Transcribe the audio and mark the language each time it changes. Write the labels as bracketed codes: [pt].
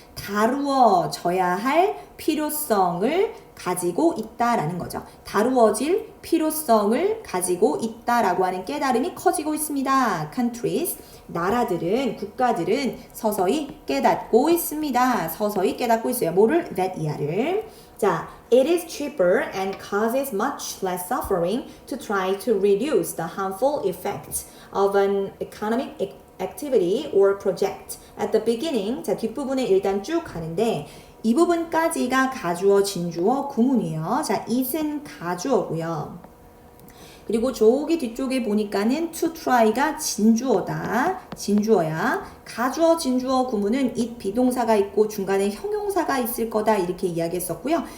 [ko] 다루어져야 할 필요성을 가지고 있다라는 거죠. 다루어질 필요성을 가지고 있다라고 하는 깨달음이 커지고 있습니다. countries, 나라들은, 국가들은 서서히 깨닫고 있습니다. 서서히 깨닫고 있어요. 뭐를? that 이하를. [en] 자, it is cheaper and causes much less suffering to try to reduce the harmful effects of an economic activity or project. At the beginning, [ko] 자, 뒷부분에 일단 쭉 가는데 이 부분까지가 가주어, 진주어, 구문이에요. 자, it은 가주어고요. 그리고 저기 뒤쪽에 보니까는 to try가 진주어다. 진주어야. 가주어, 진주어 구문은 it 비동사가 있고 중간에 형용사가 있을 거다 이렇게 이야기했었고요.